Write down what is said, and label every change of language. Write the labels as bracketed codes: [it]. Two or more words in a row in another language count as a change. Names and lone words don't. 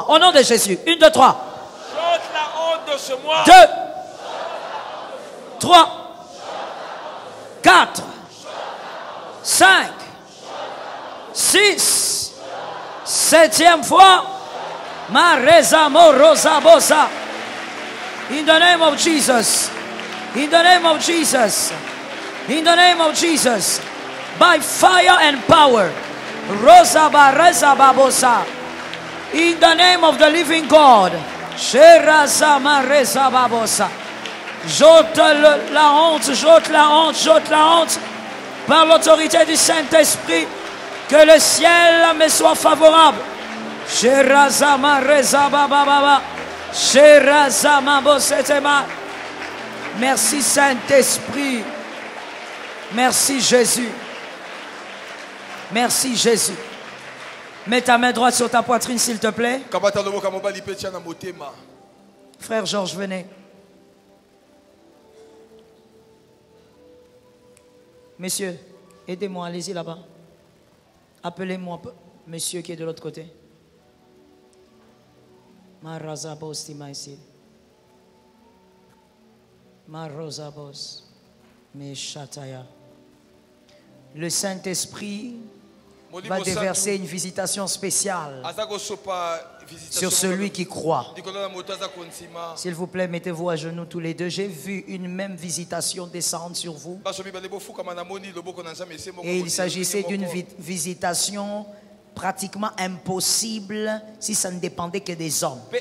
[fr] Au nom de Jésus. 1, 2, 3. J'ôte la honte de ce mois. 2, 3, 4, 5, 6. 7e fois, Marezamo Rosabosa. [en] In the name of Jesus. In the name of Jesus. In the name of Jesus. By fire and power. Rosabarezababosa. In the name of the living God. Sherazama Rezababosa. [fr] J'ôte la honte, j'ôte la honte, j'ôte la honte. Par l'autorité du Saint-Esprit. Que le ciel me soit favorable. Sherazama Rezabababa. Sherazama Bosetema. Merci Saint-Esprit. Merci Jésus. Merci Jésus. Mets ta main droite sur ta poitrine s'il te plaît. Frère Georges, venez. Messieurs, aidez-moi, allez-y là-bas. Appelez-moi monsieur qui est de l'autre côté. Marazabos Timaisil. Marozabos. Meshataya. Le Saint-Esprit va déverser une visitation spéciale sur celui qui croit. S'il vous plaît, mettez-vous à genoux tous les deux. J'ai vu une même visitation descendre sur vous. Et il s'agissait d'une visitation pratiquement impossible si ça ne dépendait que des hommes.